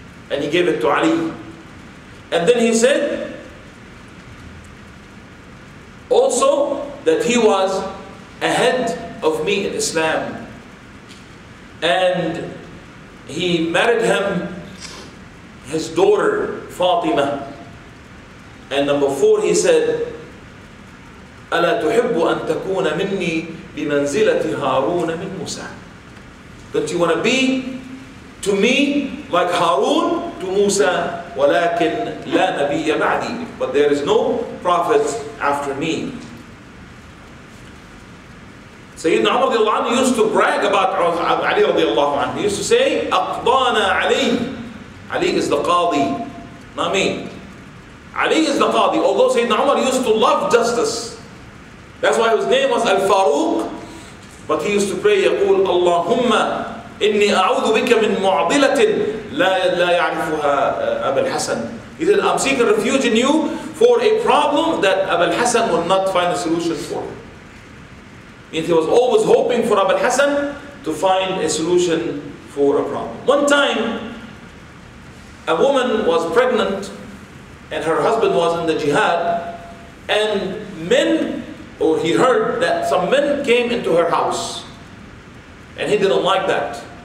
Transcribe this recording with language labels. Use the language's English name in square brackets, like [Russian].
[English] And he gave it to Ali. And then he said also that he was ahead of me in Islam. And he married him his daughter Fatima. And number 4, he said, [Arabic] ألا تحب أن تكون مني بمنزلة هارون من موسى. [English] Don't you want to be to me like Harun to Musa? [Arabic] ولكن لا نبي بعدي. [English] But there is no prophet after me. Sayyidina Umar radiallahu anhu used to brag about Ali radiallahu anhu. He used to say, [Arabic] أقضانا علي. [English] Ali is the Qadi, not me. Ali is the Qadi. Although Sayyidina Umar used to love justice. That's why his name was Al-Faruq. But he used to pray, [Arabic] يقول اللهم إني أعوذ بك من معضلة لا يعرفها أبا الحسن. [English] He said, I'm seeking refuge in you for a problem that Abu al-Hasan will not find a solution for. And he was always hoping for Abu al-Hasan to find a solution for a problem. One time, a woman was pregnant and her husband was in the jihad, and he heard that some men came into her house, and he didn't like that.